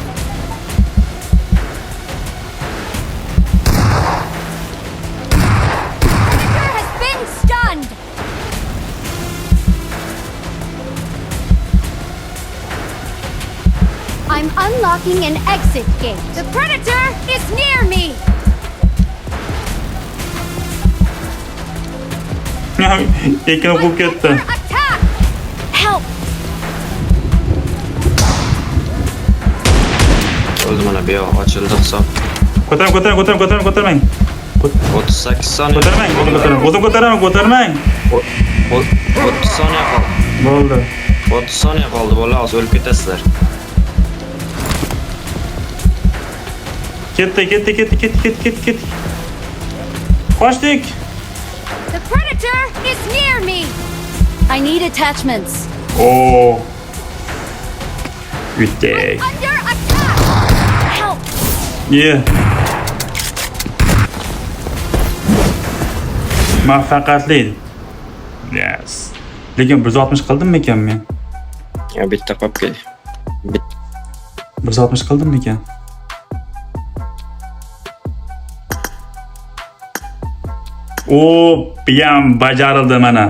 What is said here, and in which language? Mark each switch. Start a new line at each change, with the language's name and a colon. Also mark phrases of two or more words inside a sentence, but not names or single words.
English: Predator has been stunned. I'm unlocking an exit gate. The predator is near me.
Uzbek: Ekin o'qib ketdi.
English: Under attack. Help.
Uzbek: O'ldi mana bu yoq ochildi hisob. Ko'tarmang. 38 soniya. Ko'tarmang. 30 soniya qoldi. Bo'ldi. 30 soniya qoldi bola, hozir o'lib ketasizlar. Ketdi. Qochdik.
English: The predator is near me. I need attachments.
Uzbek: Oh. Yutdik.
English: Under attack. Help.
Uzbek: Muvaffaqiyatli.
English: Yes.
Uzbek: Lekin 160 qildimmi ekan men? Ya bitta qolib kel. 160 qildimmi ekan? O, biyam bajarildi mana.